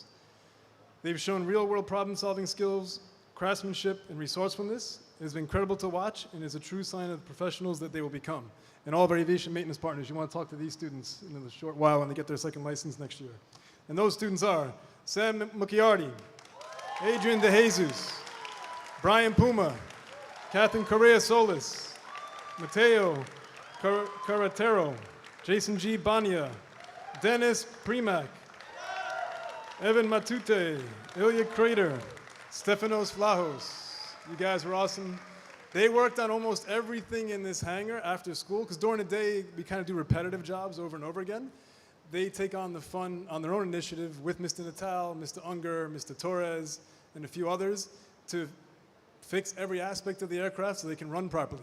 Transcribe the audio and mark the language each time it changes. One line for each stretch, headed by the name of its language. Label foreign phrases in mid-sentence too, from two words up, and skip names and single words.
English: They've shown real-world problem-solving skills, craftsmanship, and resourcefulness. It has been incredible to watch and is a true sign of the professionals that they will become. And all of our aviation maintenance partners, you want to talk to these students in a short while when they get their second license next year. And those students are Sam Mucciardi, Adrian De Jesus, Brian Puma, Catherine Correa Solis, Mateo Carretero, Jason G. Bania, Dennis Primac, Evan Matute, Ilya Crater, Stefanos Vlahos. You guys were awesome. They worked on almost everything in this hangar after school, because during the day, we kind of do repetitive jobs over and over again. They take on the fun on their own initiative with Mr. Natal, Mr. Unger, Mr. Torres, and a few others to fix every aspect of the aircraft so they can run properly.